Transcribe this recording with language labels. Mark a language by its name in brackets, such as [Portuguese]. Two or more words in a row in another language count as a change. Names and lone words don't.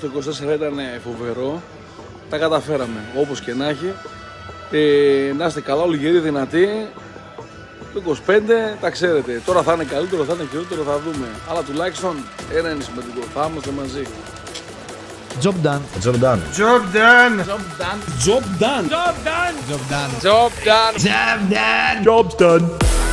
[Greek] Το 24 ήταν φοβερό. Τα καταφέραμε όπως και να έχει. Να είστε καλά, όλοι γεροί, δυνατοί. Το 25 τα ξέρετε. Τώρα θα είναι καλύτερο, θα είναι χειρότερο, θα δούμε. Αλλά τουλάχιστον ένα είναι σημαντικό. Θα είμαστε μαζί. [English] Job done. Job done. Job done. Job done. Job done. Job done. Job done. Job done. Job done. Job done.